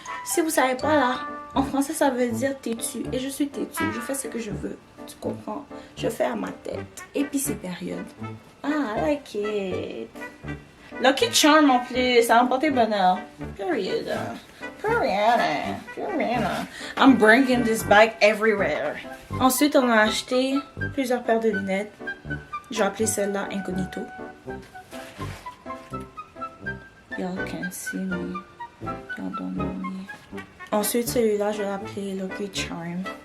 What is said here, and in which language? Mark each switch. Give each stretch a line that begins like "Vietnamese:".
French: Si vous savez pas là, en français ça veut dire têtu et je suis têtu, je fais ce que je veux, tu comprends? Je fais à ma tête. Et puis c'est période.
English: Ah, I like it.
French: Lucky Charm en plus, ça a emporté bonheur.
English: Period. Period. I'm bringing this bag everywhere.
French: Ensuite, on a acheté plusieurs paires de lunettes. J'ai appelé celle-là Incognito.
English: Y'all can't see me. Y'all don't know me.
French: Ensuite, celui-là, je l'ai appelé Lucky Charm.